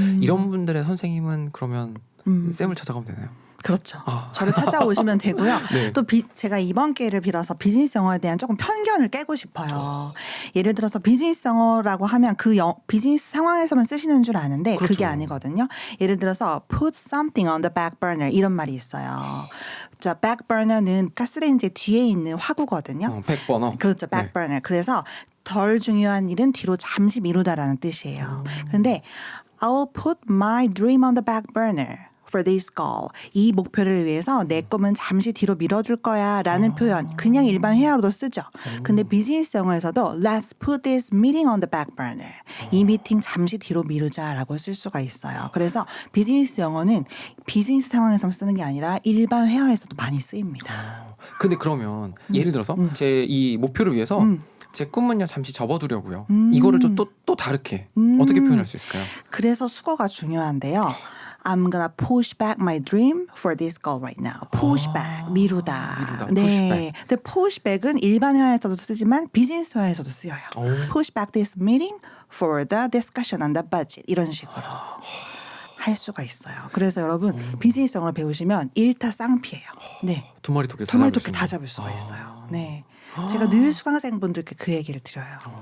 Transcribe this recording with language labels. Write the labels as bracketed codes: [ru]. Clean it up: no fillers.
[ko] 이런 분들의 선생님은 그러면 쌤을 찾아가면 되나요? 그렇죠. 저를 찾아오시면 되고요. 네. 또 제가 이번 기회를 빌어서 비즈니스 영어에 대한 조금 편견을 깨고 싶어요. 예를 들어서 비즈니스 영어라고 하면 그 비즈니스 상황에서만 쓰시는 줄 아는데 그렇죠. 그게 아니거든요. 예를 들어서 [en] put something on the back burner [ko] 이런 말이 있어요. 자, back burner는 가스레인지 뒤에 있는 화구거든요. 백버너. 그렇죠. back burner. 그래서 덜 중요한 일은 뒤로 잠시 미루다라는 뜻이에요. [en] 근데 I'll put my dream on the back burner. for this goal. [ko] 이 목표를 위해서 내 꿈은 잠시 뒤로 미뤄둘 거야 라는 표현 그냥 일반 회화로도 쓰죠. 근데 비즈니스 영어에서도 [en] Let's put this meeting on the back burner. [ko] 이 미팅 잠시 뒤로 미루자라고 쓸 수가 있어요. 그래서 비즈니스 영어는 비즈니스 상황에서 쓰는 게 아니라 일반 회화에서도 많이 쓰입니다. 근데 그러면 예를 들어서 제 이 목표를 위해서 제 꿈은요 잠시 접어두려고요. 이거를 좀 또 다르게 어떻게 표현할 수 있을까요? 그래서 수거가 중요한데요. [en] I'm gonna push back my dream for this goal right now. [ko] push back, 미루다. 네. [en] push back. [ko] 근데 push back은 일반 회화에서도 쓰지만 비즈니스 회화에서도 쓰여요. [en] push back this meeting for the discussion on the budget. [ko] 이런 식으로 할 수가 있어요. 그래서 여러분 비즈니스 영어를 배우시면 일타쌍피예요. 네. 두 마리 토끼 두 마리 토끼 다 잡을 수가 있어요. 네. 제가 늘 수강생분들께 그 얘기를 드려요.